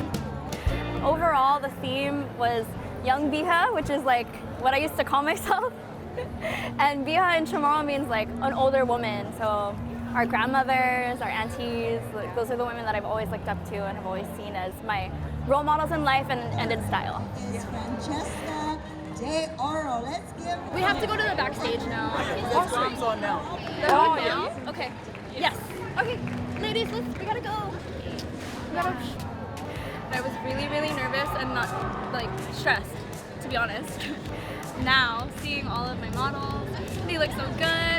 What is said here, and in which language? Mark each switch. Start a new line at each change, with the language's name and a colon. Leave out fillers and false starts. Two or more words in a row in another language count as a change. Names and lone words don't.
English: Overall, the theme was young Biha, which is like what I used to call myself. And Biha in Chamorro means like an older woman. So our grandmothers, our aunties, like, those are the women that I've always looked up to and have always seen as my role models in life and in style. Franceska de Oro. Let's give. We have to go to the backstage now. This film's on now. They're on now? Okay. Yes. Okay. Ladies, we gotta go. I was really, really nervous and not like stressed, to be honest. Now, seeing all of my models, they look so good.